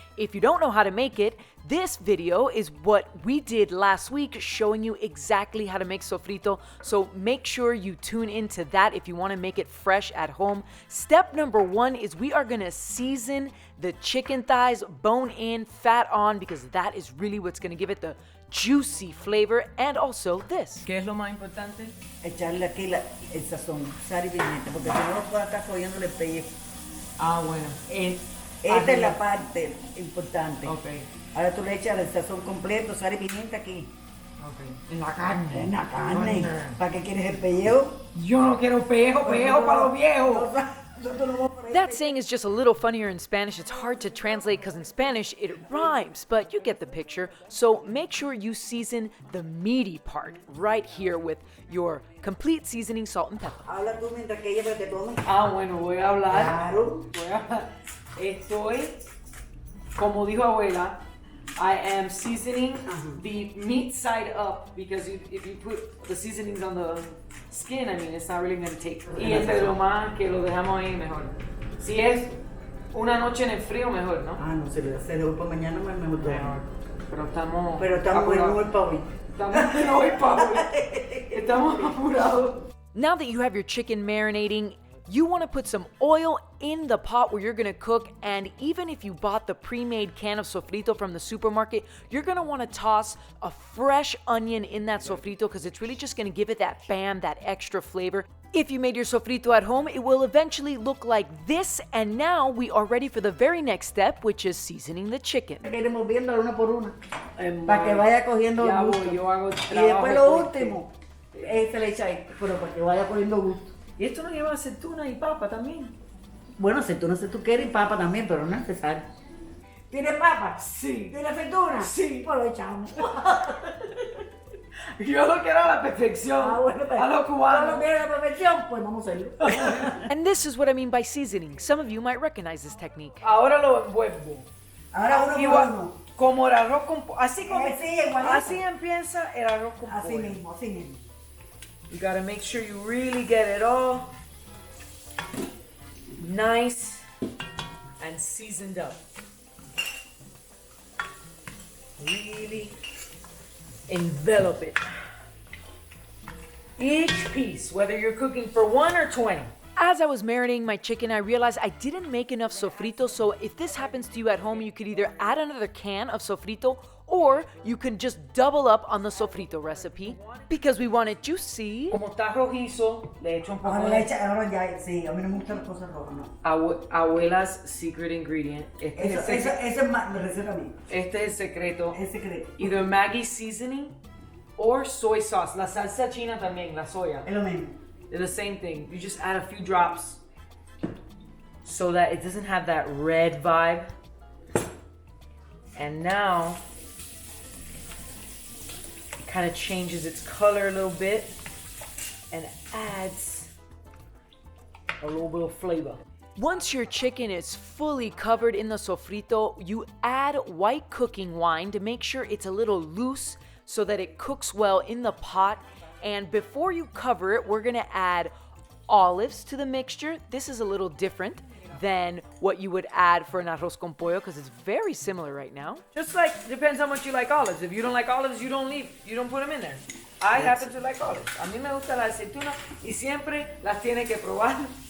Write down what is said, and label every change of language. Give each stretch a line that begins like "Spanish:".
English: If you don't know how to make it, this video is what we did last week, showing you exactly how to make sofrito. So make sure you tune into that if you want to make it fresh at home. Step number one is we are going to season the chicken thighs, bone in, fat on, because that is really what's going to give it the juicy flavor. And also this.
Spanish: ¿Qué es lo más importante? Echarle aquí el sazón, sal y pimienta, porque si no lo puedo estar cogiéndole el pellejo. Ah, bueno. Esta es la parte importante. Ok. Ahora tú le echas el sazón completo, sal y pimienta aquí. Ok. En la carne. En la carne. ¿Para qué quieres el pellejo? Yo no quiero pellejo para los viejos.
English: That saying is just a little funnier in Spanish. It's hard to translate because in Spanish it rhymes, but you get the picture. So make sure you season the meaty part right here with your complete seasoning, salt and pepper.
Spanish: Habla tú mientras que ella te tome. Ah, bueno, voy a hablar. Claro. Voy a hablar. Estoy, como dijo abuela,
English: I am seasoning the meat side up because if you put the seasonings on the skin, I mean, it's not really going to take.
Spanish: Y entre lo más que lo dejamos ahí, mejor. Si es una noche en el frío, mejor, ¿no? Ah, no, se le dejó para mañana, mejor todavía. Pero estamos buenos hoy para hoy. Estamos buenos hoy para hoy. Estamos apurados.
English: Now that you have your chicken marinating, you want to put some oil in the pot where you're going to cook, and even if you bought the pre-made can of sofrito from the supermarket, you're going to want to toss a fresh onion in that sofrito because it's really just going to give it that bam, that extra flavor. If you made your sofrito at home, it will eventually look like this, and now we are ready for the very next step, which is seasoning the chicken.
Spanish: Iremos viendo una por una, para que vaya cogiendo gusto. Yo hago Y después lo último, se le echa ahí, pero para que vaya cogiendo gusto. Y esto no lleva aceituna y papa también. Bueno, aceituna si tú quieres y papa también, pero no es necesario. ¿Tienes papa? Sí. ¿Tienes aceituna? Sí. Pues lo echamos. Yo lo quiero a la perfección. Bueno, a lo cubano. lo quieres a la perfección, pues vamos a hacerlo.
English: And this is what I mean by seasoning. Some of you might recognize this technique.
Spanish: Ahora lo envuelvo. Ahora uno por Igual, uno. como el arroz con pollo. Así igualito. empieza el arroz con Así pollo. mismo, así mismo.
English: You gotta make sure you really get it all nice and seasoned up. Really envelop it. Each piece, whether you're cooking for 1 or 20. As I was marinating my chicken, I realized I didn't make enough sofrito, so if this happens to you at home, you could either add another can of sofrito or you can just double up on the sofrito recipe because we want it juicy.
Spanish: Como está rojizo, le echo un poco Ahora le de echa, ahora ya, sí, a mí no me gustan las cosas rojas, no.
English: abuela's secret ingredient.
Spanish: Eso es más, la receta mía. Este es el secreto. Es secreto.
English: Either Maggi seasoning or soy sauce.
Spanish: La salsa china también, la soya. Es lo mismo.
English: They're the same thing. You just add a few drops so that it doesn't have that red vibe. And now it kind of changes its color a little bit and adds a little bit of flavor. Once your chicken is fully covered in the sofrito, you add white cooking wine to make sure it's a little loose so that it cooks well in the pot. And before you cover it, we're gonna add olives to the mixture. This is a little different than what you would add for an arroz con pollo because it's very similar right now. Just like, depends how much you like olives. If you don't like olives, you don't put them in there. I happen to like olives.
Spanish: A mí me gusta la aceituna y siempre las tiene que probar.